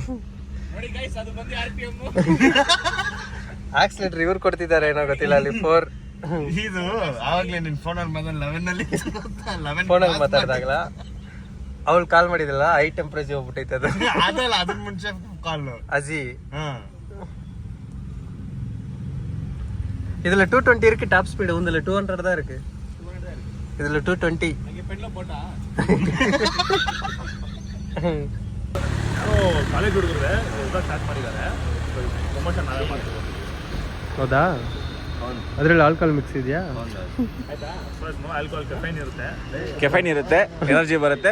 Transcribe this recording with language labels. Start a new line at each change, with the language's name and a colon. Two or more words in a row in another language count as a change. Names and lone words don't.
Kannada: ಆಕ್ಸಿಲೇಟರ್ ಇವ್ರು ಕೊಡ್ತಿದ್ದಾರೆ ಏನೋ ಗೊತ್ತಿಲ್ಲ. ಅಲ್ಲಿ 4 ಇದು ಆವಾಗ್ಲೇ ನಿನ್ ಫೋನಲ್ಲಿ ಬಂದ 11 ಫೋನಲ್ಲಿ ಮಾತಾಡ್ದಾಗಲ ಅವಳು ಕಾಲ್ ಮಾಡಿದಲ್ಲ,
English: high temperature
Kannada: ಹೋಗ್ಬಿಟ್ಟೈತೆ ಅದು. ಅದಲ್ಲ, ಅದನ್ನ ಮುಂಚೆ ಕಾಲ್ ಅಜಿ.
Tamil: இதுல 220 இருக்கு
English: top speed.
Tamil: உந்துல 200 தான் இருக்கு. இதுல 220.
Kannada: ಕಾಲೇಜ್ ಹುಡುಗರೆ ಸ್ಟಾರ್ಟ್ ಮಾಡಿದ್ದಾರೆ. ಪ್ರಮೋಷನ್ ನಾವೇ ಮಾಡ್ತೀವಿ. ಹೌದಾ? ಅದ್ರಲ್ಲಿ
English: alcohol mix
Kannada: ಇದೆಯಾ?
English: alcohol caffeine
Kannada: ಇರುತ್ತೆ, ಎನರ್ಜಿ ಬರುತ್ತೆ.